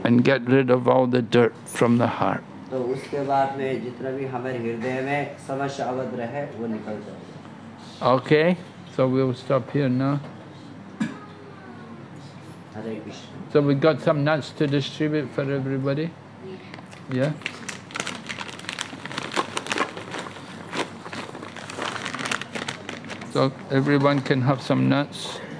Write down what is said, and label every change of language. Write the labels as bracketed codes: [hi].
[en] And get rid of all the dirt from the heart. [hi] तो उसके बाद में जितना भी हमारे हृदय में समस्या अभद्र है वो निकल जाएगा. [en] Okay, so we'll stop here now. [hi] Hare Krishna. [en] So we got some nuts to distribute for everybody. Yeah. So everyone can have some nuts.